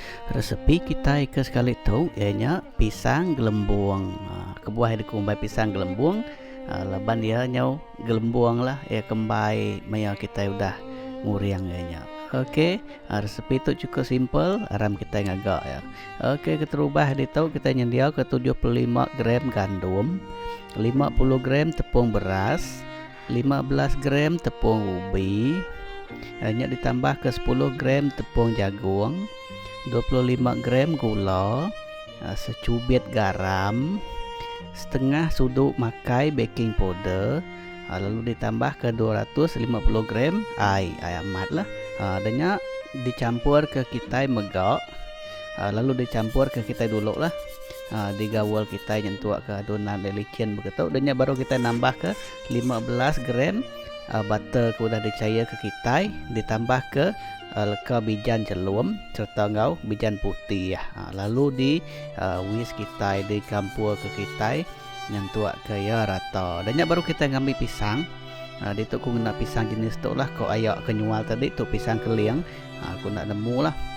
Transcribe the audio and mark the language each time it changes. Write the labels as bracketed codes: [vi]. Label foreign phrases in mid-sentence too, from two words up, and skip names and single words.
[iba] Resepi kita ke sekali tu ianya pisang gelembung. Kebuah di kumbai pisang gelembung. Laban dia nyau gelembung lah ya kembai maya kita udah nguriang ianya. Okey, resepi tu cukup simple, aram kita ngagak ya. Okey, kita rubah di tu kita nyedia ke 75 gram gandum, 50 gram tepung beras, 15 gram tepung ubi, hanya ditambah ke 10 gram tepung jagung, 25 gram gula, secubit garam, setengah suduk makai [en] baking powder, [iba] lalu ditambah ke 250 gram air amat lah. Adanya dicampur ke kita megak, lalu dicampur ke kita dulu lah. Digawal kita nyentuh ke adonan licin begitu. Adanya baru kita nambah ke 15 gram butter ke udah dicair ke kita, ditambah ke leka bijan celum serta ngau bijan putih ya. Lalu di whisk kita dicampur ke kita nyentuh ke ya rata. Adanya baru kita ngambil pisang. Di tu aku guna pisang jenis tu lah, kau ayak kenyual tadi tu pisang keling, aku nak nemu lah.